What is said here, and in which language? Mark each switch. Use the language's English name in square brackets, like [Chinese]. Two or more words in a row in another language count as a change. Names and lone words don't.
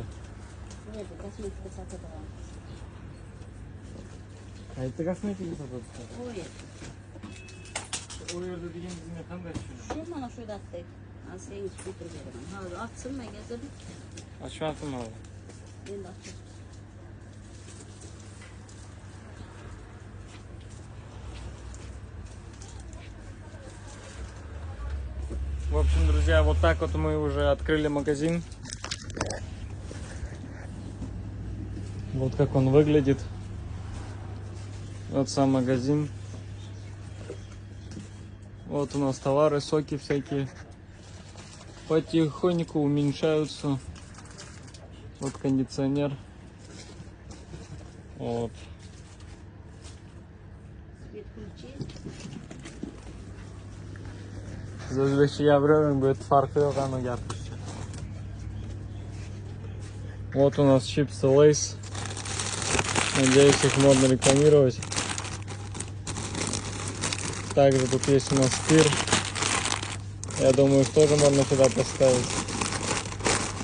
[Turkish] O yerde kosmetika satıyor. Kayıtta kosmetika satıyor. O yerde. O yerde dediğiniz ne kadar düşünüyorsun? Şu bana şöyle attı. Ben seni götürürüm. Ha atsın mı gezelim? Açmazsın mı abi? Ben de açayım. [Russian] В общем, друзья, вот так вот мы уже открыли магазин. Вот как он выглядит. Вот сам магазин. Вот у нас товары, соки всякие. Потихоньку уменьшаются. Вот кондиционер. Вот. [Uzbek] Siz o'zbekcha gapiravering, bu yerda farqi yo'q, hamma gapirishcha. [Russian] Вот у нас чипсы Lays. Надеюсь, их можно рекламировать. Также тут есть у нас сыр. Я думаю, их тоже можно сюда поставить.